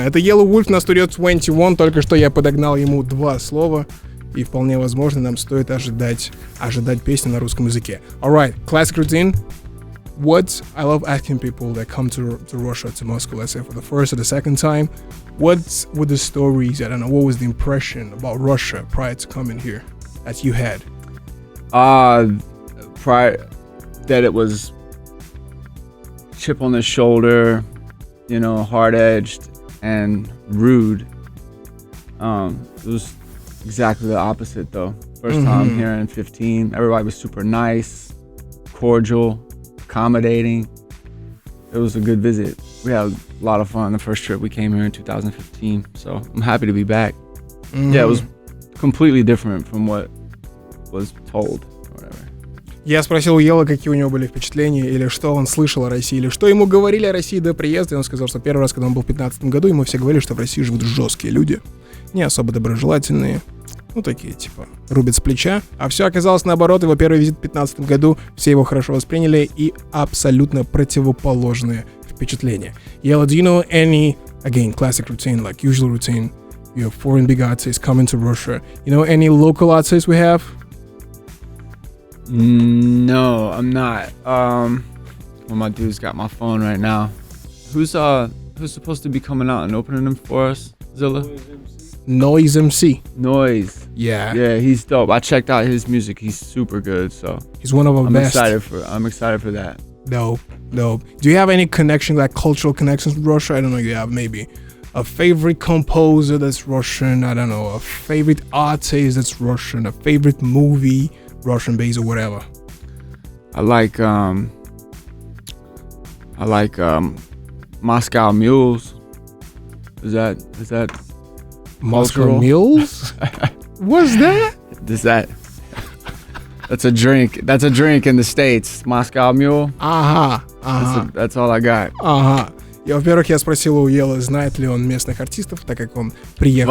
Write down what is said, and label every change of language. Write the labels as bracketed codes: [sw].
[ru] Это Yelawolf на студии 21. Только что я подогнал ему два слова. И вполне возможно, нам стоит ожидать песни на rусском языке. [en] Alright, classic routine. I love asking people that come to Russia, to Moscow, let's say for the first or the second time, what were the stories, I don't know, what was the impression about Russia prior to coming here that you had? Prior that it was chip on the shoulder, you know, hard-edged and rude. It was exactly the opposite though. First time here in 15, everybody was super nice, cordial, accommodating. It was a good visit. We had a lot of fun the first trip we came here in 2015, so I'm happy to be back. Yeah, it was completely different from what was told or whatever. [ru] Я спросил у Ела, какие у него были впечатления, или что он слышал о России, или что ему говорили о России до приезда, и он сказал, что первый раз, когда он был в 2015 году, ему все говорили, что в России живут жесткие люди, не особо доброжелательные, ну такие типа рубят с плеча, а все оказалось наоборот. Его первый визит в 2015 году, все его хорошо восприняли и абсолютно противоположные впечатления. [en] Yellow, do you know any, again, classic routine, like usual routine, you have foreign big artists coming to Russia, you know any local artists we have? No, I'm not. Well, my dude's got my phone right now. Who's supposed to be coming out and opening them for us, Zilla? Noise MC. Noise. Yeah, he's dope. I checked out his music. He's super good. So he's one of our best. I'm excited for that. Dope. Do you have any connection, like cultural connections with Russia? I don't know. You have maybe a favorite composer that's Russian. I don't know, a favorite artist that's Russian. A favorite movie, Russian based or whatever. I like Moscow Mules. Is that Moscow cultural? Mules? What's that? That's a drink. That's a drink in the States. Moscow Mule. That's all I got. [ru] Во-первых, я спросил у Ела, знает ли он местных артистов, так как он приехал.